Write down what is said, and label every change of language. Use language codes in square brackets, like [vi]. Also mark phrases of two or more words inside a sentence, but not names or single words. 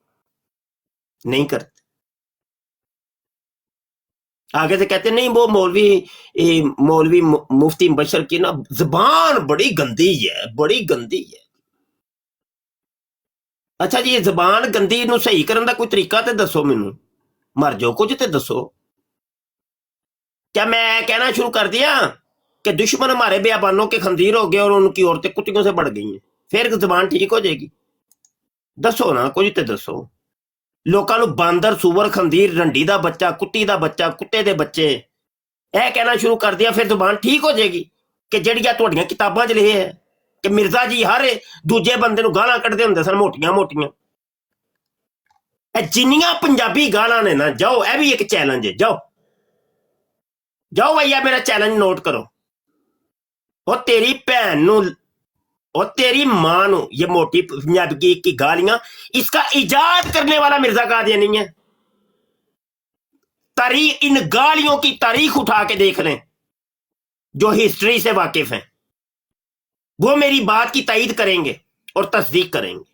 [ur] نہیں کرتے. آگے سے کہتے نہیں وہ مولوی مفتی مبشر کی نا زبان بڑی گندی ہے, بڑی گندی ہے. [pa] اچھا جی, یہ زبان گندی نو صحیح کرن دا کوئی طریقہ تے دسو مینوں, مر جو کچھ تے دسو. [ur] کیا میں کہنا شروع کر دیا کہ دشمن ہمارے بیابانوں کے خنزیر ہو گئے اور ان کی عورتیں کتوں سے بڑھ گئی ہیں, پھر زبان ٹھیک ہو جائے گی؟ [pa] دسو نا کچھ تے دسو. لوکاں نو باندر, سور, خنزیر, رنڈی دا بچہ, کتی دا بچہ, کتے دے بچے اے کہنا شروع کر دیا, [ur] پھر زبان ٹھیک ہو جائے گی؟ [pa] کہ جڑیاں تہاڈیاں کتاباں 'چ لکھے ہے کہ مرزا جی ہر دوجے بندے نو گالاں کڈدے ہوندے سن موٹیاں موٹیاں. اے جنیاں پنجابی گالاں نے نا, جاؤ اے بھی ایک چیلنج ہے, جاؤ جاؤ بھیا میرا چیلنج نوٹ کرو. [ur] اور [pa] تیری بہن نو اور تیری ماں نو [ur] یہ موٹی پنجابی کی گالیاں, اس کا ایجاد کرنے والا مرزا قادیانی ہے. تاریخ, ان گالیوں کی تاریخ اٹھا کے دیکھ لیں جو ہسٹری سے واقف ہیں, وہ میری بات کی تائید کریں گے اور تصدیق کریں گے.